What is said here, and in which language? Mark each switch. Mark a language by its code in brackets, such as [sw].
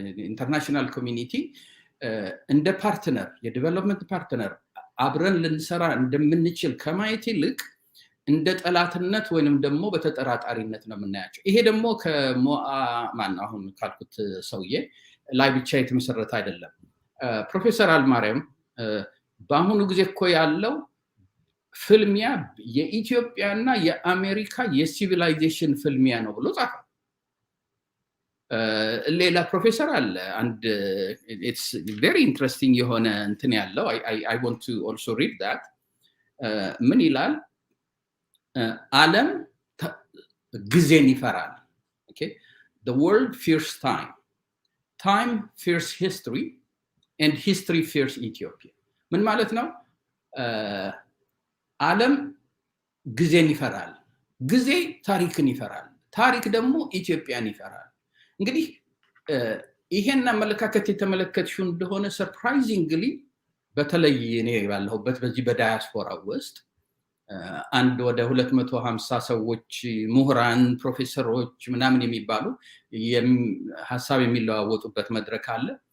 [am] ኢንተርናሽናል ኮሚኒቲ እንደ ፓርትነር የዲቨሎፕመንት ፓርትነር አብረን ልንሰራ እንደምንችል ከማየት ይልቅ እንደ ጠላትነት ወይንም ደግሞ በተጠራጣሪነት ነው የምናያቸው። ይሄ ደግሞ ማነው አሁን ካልኩት ሰውዬ ላይ ብቻ የተመሰረተ አይደለም። ፕሮፌሰር አልማርያም በአሁኑ ጊዜ እኮ ያለው ፍልሚያ የኢትዮጵያና የአሜሪካ የሲቪላይዜሽን ፍልሚያ ነው ብሎ ጻፈ። ሌላ ፕሮፌሰር አለ አንድ [en] it's very interesting [am] የሆነ እንትን ያለው [en] I want to also read that [am] ምን ይላል? ዓለም ጊዜን ይፈራል። [en] okay the world fears time fears history and history fears Ethiopia [am] ምን ማለት ነው? ዓለም ጊዜን ይፈራል ጊዜ ታሪክን ይፈራል ታሪክ ደግሞ ኢትዮጵያን ይፈራል እንግዲህ ይሄን አመለካከት የተመለከትሽው እንደሆነ ሰርፕራይዚንግሊ በተለይ እኔ ባለሁበት በዚህ በዳያስፖራ ውስጥ አንድ ወደ 250 ሰዎች ምሁራን ፕሮፌሰሮች ምናምን የሚባሉ ሐሳብ የሚለዋወጡበት መድረክ አለ